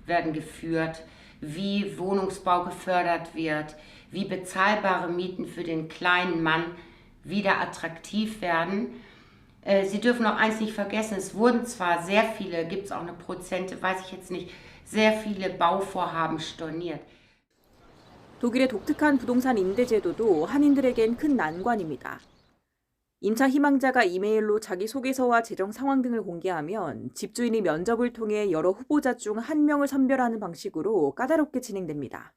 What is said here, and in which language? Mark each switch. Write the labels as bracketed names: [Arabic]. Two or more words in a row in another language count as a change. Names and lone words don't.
[German] werden geführt, wie Wohnungsbau gefördert wird, wie bezahlbare Mieten für den kleinen Mann wieder attraktiv werden. Sie dürfen auch eins nicht vergessen, es wurden zwar sehr viele, gibt es auch eine Prozente, weiß ich jetzt nicht, sehr viele Bauvorhaben storniert. [Korean] 독일의 독특한 부동산 임대 제도도 한인들에겐 큰 난관입니다. 임차 희망자가 이메일로 자기소개서와 재정 상황 등을 공개하면 집주인이 면접을 통해 여러 후보자 중 한 명을 선별하는 방식으로 까다롭게 진행됩니다.